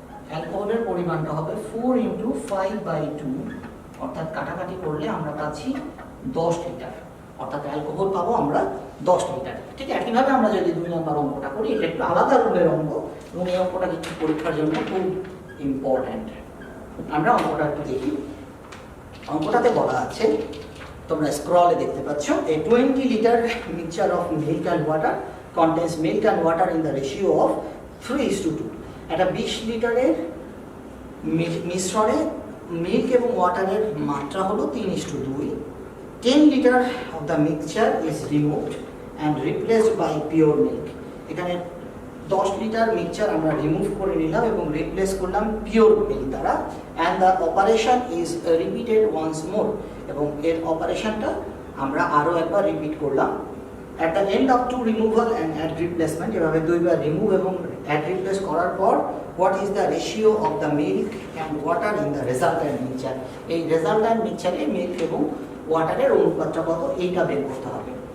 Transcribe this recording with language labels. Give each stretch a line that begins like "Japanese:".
Bangla: অ্যালকোহলের পরিমাণটা হবে 4 × 5/2, অর্থাৎ কাটাকাটি করলে আমরা পাচ্ছি 10 লিটার, অর্থাৎ অ্যালকোহল পাবো আমরা 10 লিটার। ঠিক একইভাবে আমরা যদি 2 নম্বর অঙ্কটা করি, এটা একটু আলাদা রুলের অঙ্ক এবং এই অঙ্কটা কিন্তু পরীক্ষার জন্য খুব ইম্পর্ট্যান্ট। আমরা অঙ্কটা একটু দেখি। অঙ্কটাতে বলা আছে, তোমরা স্ক্রলে দেখতে পাচ্ছ,
English: a 20 liter mixture of milk and water contains milk and water in the ratio of 3:2।
Bangla: একটা 20 লিটারের মিশ্রণে মিল্ক এবং ওয়াটারের মাত্রা হলো 3:2।
English: 10 liter of the mixture is removed and replaced by pure milk।
Bangla: এখানে 10 লিটার মিক্সচার আমরা রিমুভ করে নিলাম এবং রিপ্লেস করলাম পিওর মিল্ক দ্বারা,
English: and the operation is repeated once more,
Bangla: এবং এর অপারেশনটা আমরা আরও একবার রিপিট করলাম।
English: at the end of 2 removal and add replacement,
Bangla: এভাবে 2বার রিমুভ এবং অ্যাড রিপ্লেস করার পর
English: what is the ratio of the milk and water in the resultant mixture,
Bangla: এই রেজাল্ট্যান্ট মিক্সচারে মিল্ক এবং ওয়াটারের অনুপাতটা কত এইটা বের করতে হবে।